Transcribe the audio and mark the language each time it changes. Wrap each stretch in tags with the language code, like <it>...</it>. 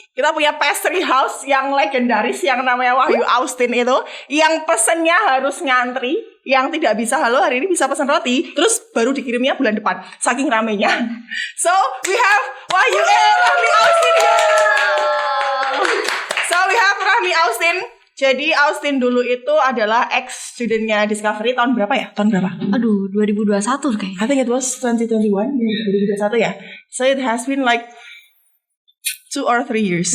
<id>Kita punya pastry house yang legendaris yang namanya Wahyu Austin itu, yang pesennya harus ngantri. Yang tidak bisa, halo hari ini bisa pesan roti, terus baru dikirimnya bulan depan, saking ramenya.</id> <en>So we have Wahyu and Rahmi Austin here. So we have Rahmi Austin.</en> <id>Jadi Austin dulu itu adalah ex-studentnya Discovery tahun berapa ya? Tahun berapa? Aduh, 2021 kayaknya.</id> <en>I think it was 2021, 2021 ya. So it has been like 2 or 3 years.</en>